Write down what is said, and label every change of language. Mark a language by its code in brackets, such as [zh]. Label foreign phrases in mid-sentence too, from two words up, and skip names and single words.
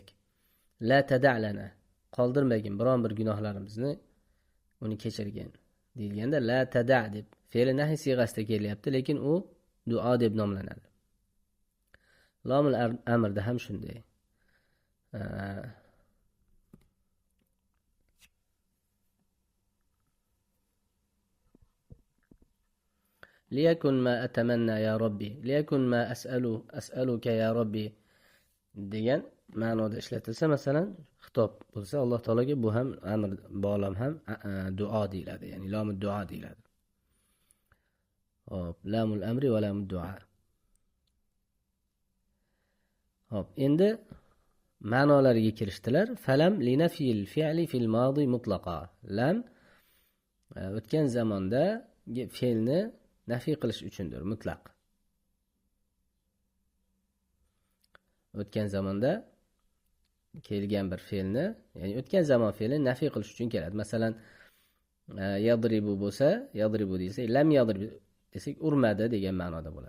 [ar] لا تدع لنا, [uz] qoldirmagin biron bir gunohlarimizni, uni kechirgin deyilganda [ar] لا تدع' [uz] deb fe'l nahi siyg'asida kelyapti, lekin u duo deb nomlanadi. Lomul amrda ham shunday. [ar] ليكن ما أتمنى يا ربي ليكن ما أسألك يا ربي [uz] degan ma'noda ishlatilsa, masalan, xitob bo'lsa Alloh taologa, bu ham amr bo'lam ham duo deyiladi, ya'ni [ar] لام الدعاء [uz] deyiladi. Hop, [ar] لام الأمر ولام الدعاء. [uz] Hop, endi ma'nolariga kirishdilar. [ar] فلم لنفي الفعل في الماضي مطلقا. [uz] Lam o'tgan zamonda fe'lni nafiy qilish uchundir, mutlaq. O'tgan zamonda kelgan bir fe'lni, ya'ni o'tgan zamon fe'lini nafiy qilish uchun keladi. Masalan, yadribu bo'lsa, yadribu desak, [ar] لم يضرب [uz] desak, urmadi degan ma'noda bo'ladi.